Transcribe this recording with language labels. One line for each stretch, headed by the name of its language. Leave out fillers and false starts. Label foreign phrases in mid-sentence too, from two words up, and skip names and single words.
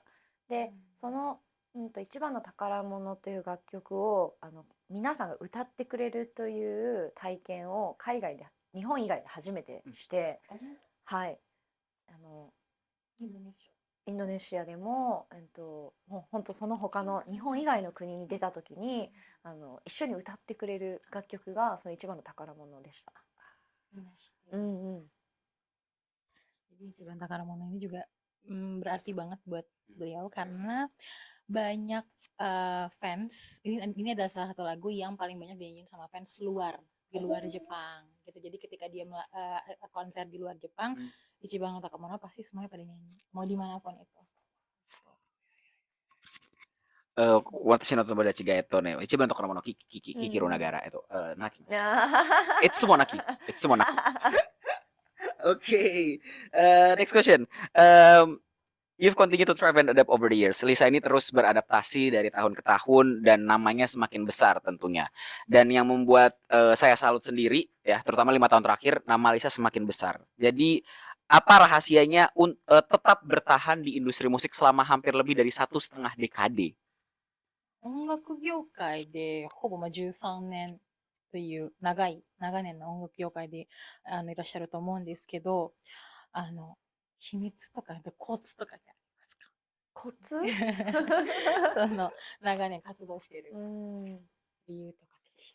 Japanese: で、その一番の宝物という楽曲を皆さんが歌ってくれるという体験を海外で日本以外で初めてして、はい、インドネシインドネシアでも、もう本当その他の日本以外の国に出た時に一緒に歌ってくれる楽曲がその一番の宝物でした。ア。うんうん。
Indonesian: Jadi Ciban Takaramono ini juga berarti banget buat beliau karena banyak fans. Ini adalah salah satu lagu yang paling banyak dinyanyiin sama fans di luar Jepang gitu. Jadi ketika dia konser di luar Jepang, Ichiban no Takaramono pasti semuanya pada nyanyi, mau dimanapun itu.
Japanese: 私の友達が一番の宝物聞きろながら泣きます。いつも泣き。いつも泣く。
English: Okay, next question. You've continued to thrive and adapt over the years.
Indonesian: Lisa ini terus beradaptasi dari tahun ke tahun dan namanya semakin besar tentunya. Dan yang membuat saya salut sendiri ya, terutama 5 tahun terakhir, nama Lisa semakin besar. Jadi apa rahasianya tetap bertahan di industri musik selama hampir lebih dari 1,5 dekade?
Japanese: 音楽業界でほぼ13年という長年の音楽業界でいらっしゃると思うんですけど、秘密とかコツとかってありますか？コツその長年活動してる理由とかって知る？